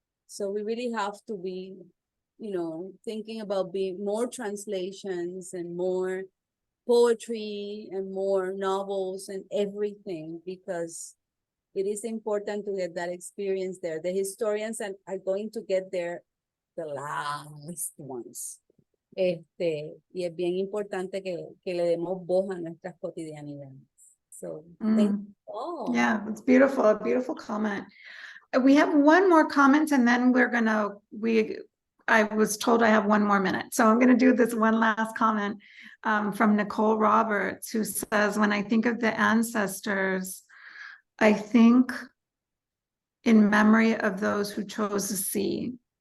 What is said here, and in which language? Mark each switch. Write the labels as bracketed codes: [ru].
[en] So we really have to be, you know, thinking about being more translations and more poetry and more novels and everything, because it is important to get that experience there. The historians are going to get there the last ones. [es] Y es bien importante que le demos voz a nuestras cotidianidades. [en] So thank you all. Yeah, it's beautiful, a beautiful comment. We have one more comment, and then I was told I have one more minute. So I'm going to do this one last comment from Nicole Roberts, who says, when I think of the ancestors, I think in memory of those who chose the sea.